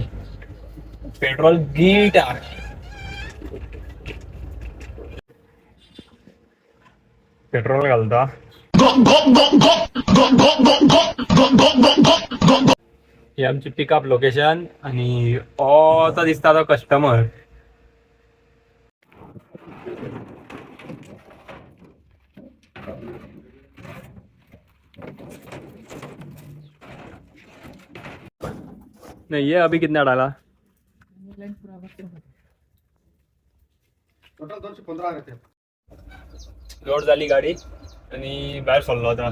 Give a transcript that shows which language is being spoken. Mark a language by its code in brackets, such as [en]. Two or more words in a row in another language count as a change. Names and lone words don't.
[kok] पेट्रोल गीट हा. पेट्रोल घालता. ही आमची [en] pickup location [kok] आणि तो दिसता तो कस्टमर. [hi] नहीं ये अभी कितना डाला? टोटल 215 रहते. [kok] लोड झाली गाडी आणि बाहेर सरलो आता.